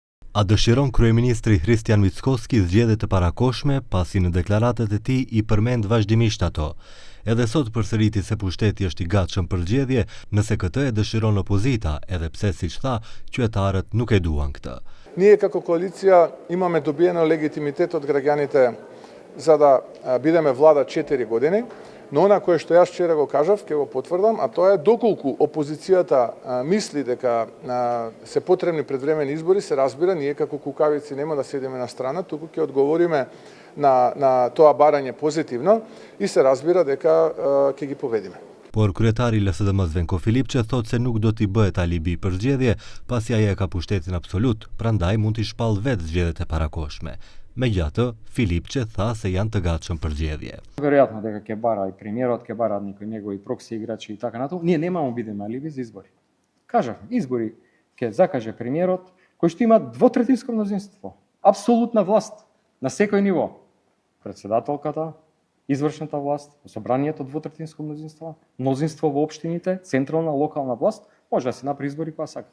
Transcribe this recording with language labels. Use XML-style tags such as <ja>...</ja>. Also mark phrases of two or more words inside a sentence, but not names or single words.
<sq>A dëshiron kryeministri Hristijan Mickoski zgjedhjet e parakoshme pasi në deklaratat e tij I përmend vazhdimisht ato. Edhe sot përsëriti se pushteti është I gatshëm për zgjedhje, nëse këtë e dëshiron opozita, edhe pse siç tha, qytetarët nuk e duan këtë.</sq> <mk>Ние како коалиција имаме добиено легитимитет од граѓаните за да бидеме влада 4 години, но она кое што јас вчера го кажав, ќе го потврдам, а тоа е доколку опозицијата мисли дека се потребни предвремени избори, се разбира, ние како кукавици нема да седиме на страна, туку ќе одговориме на тоа барање позитивно и се разбира дека ќе ги победиме.</mk> <sq>Por kryetari I LSDM-s Venko Filipçe thot se nuk do t'i bëhet alibi për zgjedhje, pasi ai e ka pushtetin absolut, prandaj mund t'i shpall vetë zgjedhjet e parakoshme. Megjithatë, Filipçe tha se janë të gatshëm për zgjedhje.</sq> <mk>Веројатно дека ќе бара и премиерот, ќе бара некои негови прокси играчи и така натаму. Ние немамо бидеме алиби за избори. Кажав, избори ќе закаже премиерот кој што има двотретинско мнозинство, апсолутна власт на секој ниво. Председателката, извршната власт, собранието двотретинско мнозинство во општините, централна, локална власт, може да се направи избори кога сака.</mk>